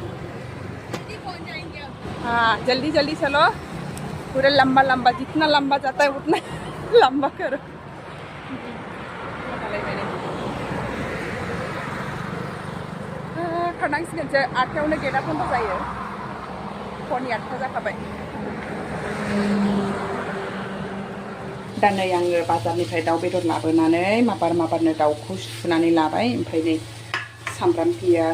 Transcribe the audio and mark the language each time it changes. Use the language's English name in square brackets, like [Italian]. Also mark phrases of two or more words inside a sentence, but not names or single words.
[Hindi] हाँ जल्दी जल्दी चलो पूरे लंबा लंबा जितना लंबा जाता है उतना लंबा करो [Bodo] थांनांसिगोनसो 8टायावनो गेटआ बन्द जायो फननि 8टा जाखाबाय दा नै आङो बाजारनिफ्राय दाउ बेदर लाबोनानै माबारनो दाउखौ सुनानै लाबाय ओमफ्राय नै सामब्राम पियाज